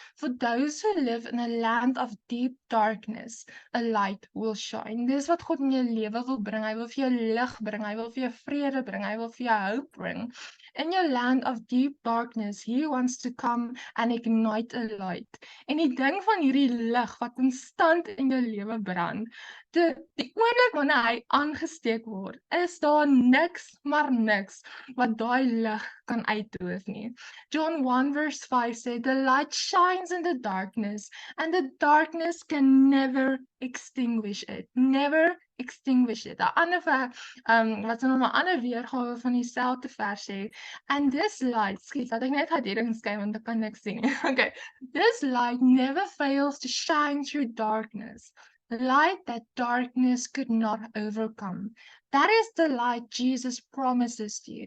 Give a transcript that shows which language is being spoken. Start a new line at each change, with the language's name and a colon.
English: For those who live in a land of deep darkness, a light will shine.
Afrikaans: Dis wat God in jou lewe wil bring. Hy wil vir jou lig bring, hy wil vir jou vrede bring, hy wil vir jou hoop bring.
English: In your land of deep darkness, he wants to come and ignite a light.
Afrikaans: En die ding van hierdie lig wat konstant in jou lewe brand, die oomblik wanneer hy aangesteek word, is daar niks, maar niks, wat daai lig kan uitdoof nie.
English: John 1 verse 5 sê, the light shines in the darkness, and the darkness can never extinguish it. Never extinguish it.
Afrikaans: 'n ander wat is nou 'n ander weergawe van dieselfde vers sê,
English: and this light,
Afrikaans: skiet, laat ek net herdering skryf want ek kan niks sien.
English: Okay, this light never fails to shine through darkness. The light that darkness could not overcome. That is the light Jesus promises to you.